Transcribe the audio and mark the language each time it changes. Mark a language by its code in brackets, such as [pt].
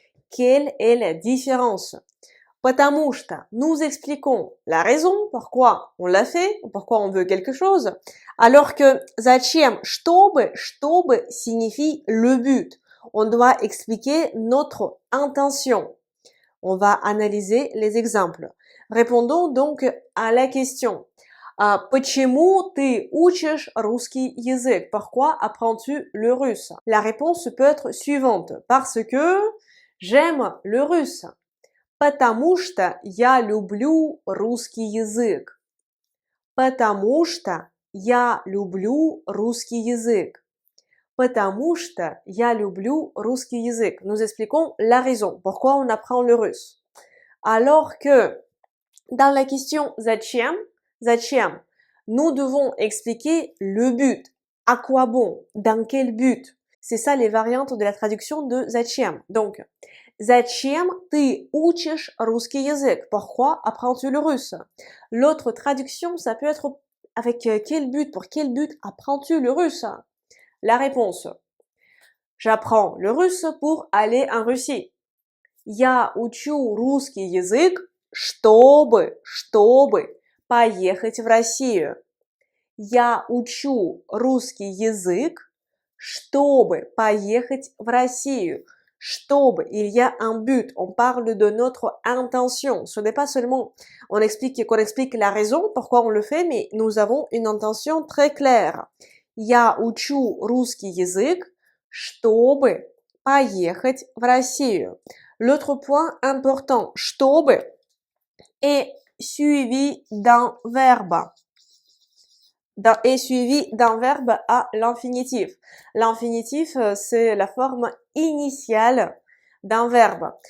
[fr] Quelle est la différence? Потому что nous expliquons la raison, pourquoi on l'a fait, pourquoi on veut quelque chose, alors que зачем, чтобы signifie le but. On doit expliquer notre intention. On va analyser les exemples. Répondons donc à la question. [ru] Почему ты учишь русский язык? [fr] Pourquoi apprends-tu le russe? La réponse peut être suivante. Parce que j'aime le russe. [ru] Потому что я люблю русский язык. Потому что я люблю русский язык. Потому что я люблю русский язык. [fr] Nous expliquons la raison. Pourquoi on apprend le russe? Alors que dans la question зачем, nous devons expliquer le but. À quoi bon? Dans quel but? C'est ça les variantes de la traduction de зачем. [ru] Donc, зачем ты учишь русский язык? [fr] Pourquoi apprends-tu le russe? L'autre traduction, ça peut être avec quel but? Pour quel but apprends-tu le russe? La réponse. J'apprends le russe pour aller en Russie. [ru] Я учу русский язык, чтобы поехать в Россию. Я учу русский язык, чтобы поехать в Россию. [fr] Чтобы, il y a un but, on parle de notre intention. Ce n'est pas seulement qu'on explique la raison, pourquoi on le fait, mais nous avons une intention très claire. [ru] Я учу русский язык, чтобы поехать в Россию. [fr] L'autre point important, чтобы est suivi d'un verbe. Est suivi d'un verbe à l'infinitif. L'infinitif, c'est la forme initiale d'un verbe.